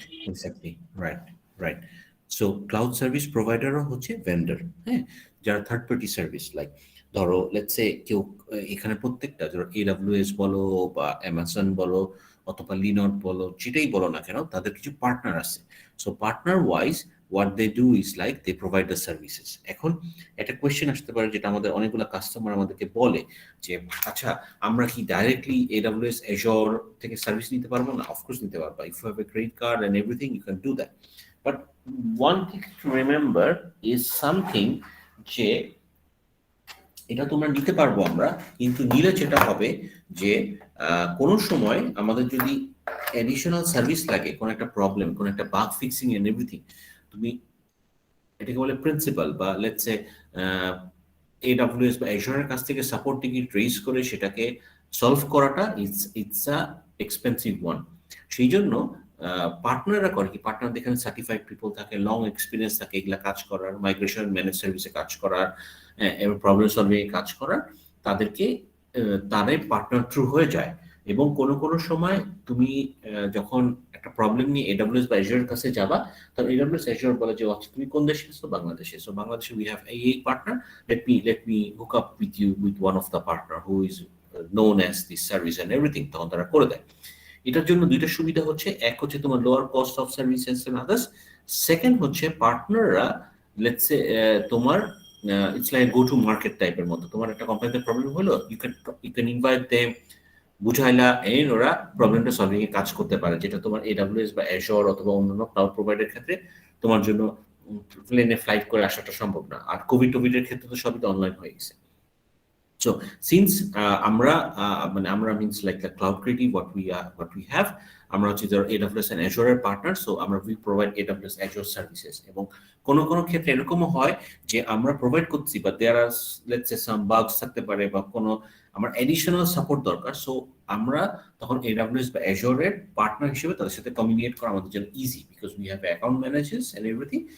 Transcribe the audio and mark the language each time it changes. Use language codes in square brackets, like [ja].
[en] Exactly, right. [bn] So cloud service প্রোভাইডারও হচ্ছে vendor, হ্যাঁ, যারা থার্ড পার্টি সার্ভিস। লাইক ধরো লেটস সে কেউ এখানে প্রত্যেকটা ধরো AWS বলো বা অ্যামাজন বলো অথবা লিনট বলো, যেটাই বলো না কেন, তাদের কিছু পার্টনার আছে। [en] So partner wise what they do is like they provide the services. [bn] এখন একটা কোয়েশ্চেন আসতে পারে, যেটা আমাদের অনেকগুলো কাস্টমার আমাদেরকে বলে যে আচ্ছা আমরা কি ডাইরেক্টলি AWS Azure থেকে সার্ভিস নিতে পারবো না? [en] of course [bn] নিতে পারবা, [en] If you have a credit card and everything you can do that. But one thing to remember is something, [bn] যে এটা তোমরা নিতে পারবো আমরা, কিন্তু নিলে যেটা হবে যে কোনো সময় আমাদের যদি অ্যাডিশনাল সার্ভিস লাগে, কোনো একটা প্রবলেম, কোনো একটা বাগ ফিক্সিং এন্ড এভরিথিং, তুমি এটাকে বলে প্রিন্সিপাল বা লেটস সে AWS বা Azure এর কাছ থেকে সাপোর্ট টিকিট রেজ করে সেটাকে সলভ করাটা [en] It's a expensive one. [bn] সেই জন্য পার্টনাররা করে কি, পার্টনার এখানে সার্টিফাইড পিপল থাকে, লং এক্সপিরিয়েন্স থাকে এগুলা কাজ করার, মাইগ্রেশন ম্যানেজ সার্ভিসে কাজ করার, এবং প্রবলেম সলভিং এ কাজ করার, তাদেরকে তারাই পার্টনার থ্রু হয়ে যায়। এবং কোনো কোনো সময় তুমি যখন একটা প্রবলেম নিয়ে এডব্লিউএস বা অ্যাজুরের কাছে যাবা, তখন এডব্লিউএস অ্যাজুর বলে যে আচ্ছা তুমি কোন দেশে আছো? বাংলাদেশে। [en] so বাংলাদেশে we have এই partner, let me hook up with you with one of the partner who is known as this service and everything, [bn] তখন তারা করে দেয়। এটার জন্য দুইটা সুবিধা হচ্ছে, এক হচ্ছে তোমার lower cost of services and others, second হচ্ছে পার্টনাররা লেটস সে তোমার it's like go to market টাইপের মতো। তোমার একটা কোম্পানিতে প্রবলেম হলো, [en] you can invite them, [bn] বুঝাইলা N ওরা প্রবলেমটা সলভিং এ কাজ করতে পারে, যেটা তোমার এডব্লিউএস বা অ্যাজুর অথবা অন্যান্য ক্লাউড প্রোভাইডারের ক্ষেত্রে তোমার জন্য প্লেনে ফ্লাইট করে আসাটা সম্ভব না। আর কোভিড ক্ষেত্রে তো সবই তো অনলাইন হয়ে গেছে। [en] So since [bn] আমরা মানে আমরা [en] means like the cloud creative what we have, [bn] আমরা হচ্ছে ধরো [en] AWS and Azure এর partner, so আমরা we provide AWS Azure services। [bn] এবং কোন কোন ক্ষেত্রে এরকমও হয় যে আমরা প্রোভাইড করছি but there আর let's say সাম বাগস থাকতে পারে বা কোনো আমার অ্যাডিশনাল সাপোর্ট দরকার, সো আমরা তখন AWS বা Azure এর পার্টনার হিসেবে তাদের সাথে কমিউনিকেট করা আমাদের জন্য easy, because [en] We have account managers and everything.